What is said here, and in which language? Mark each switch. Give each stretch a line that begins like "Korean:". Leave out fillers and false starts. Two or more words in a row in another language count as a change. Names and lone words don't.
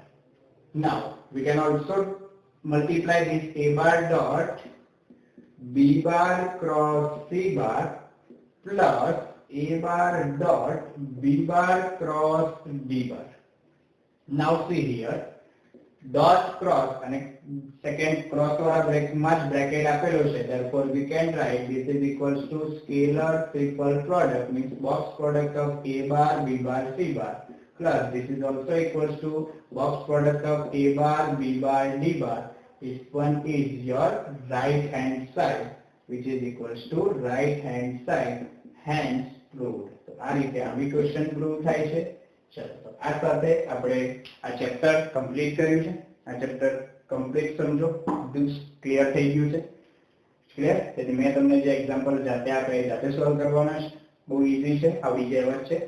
English: Now we can also multiply this A bar dot B bar cross C bar plus A bar dot B bar cross D bar. Now see here, dot cross and second cross वाला bracket
Gujarati: આપેલો છે.
English: Therefore we can write this is equals to scalar triple product, means box product of A bar B bar C bar plus this is also equals to box product of A bar B bar D bar. This one is your right hand side which is equals to right hand side, hence proved.
Gujarati: તો આ રીતે આવી
English: question prove
Gujarati: થાય છે. ચલો, તો આ સાથે આપણે આ
English: chapter complete
Gujarati: કર્યું છે. આ
English: chapter complete
Gujarati: સમજો, બધું ક્લિયર થઈ ગયું છે? ક્લિયર? તેથી મેં તમને જે એક્ઝામ્પલ જાતે આપે એ જાતે સોલ્વ કરવાના છે. બહુ ઈઝી છે, આવડી જાય એવા છે.